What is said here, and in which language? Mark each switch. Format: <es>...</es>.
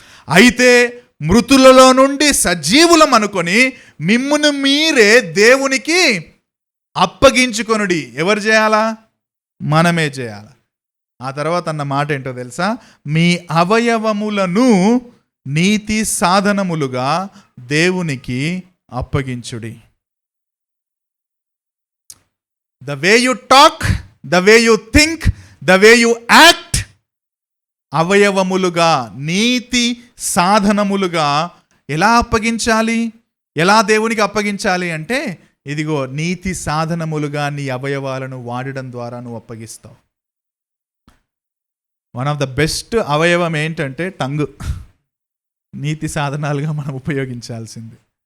<te>అయితే మృతులలో నుండి సజీవులం అనుకొని మిమ్మును మీరే దేవునికి అప్పగించుకొనుడి. ఎవరు చేయాలా? మనమే చేయాల. ఆ తర్వాత అన్న మాట ఏంటో తెలుసా? మీ అవయవములను నీతి సాధనములుగా దేవునికి అప్పగించుడి.</te> <en>The way you talk, the way you think, the way you act,</en> <te>అవయవములుగా, నీతి సాధనములుగా ఎలా అప్పగించాలి? ఎలా దేవునికి అప్పగించాలి అంటే, ఇదిగో నీతి సాధనములుగా నీ అవయవాలను వాడడం ద్వారా నువ్వు అప్పగిస్తావు.</te> <en>one of the best</en> <te>అవయవం ఏంటంటే టంగ్. నీతి సాధనాలుగా మనం ఉపయోగించాల్సింది.</te>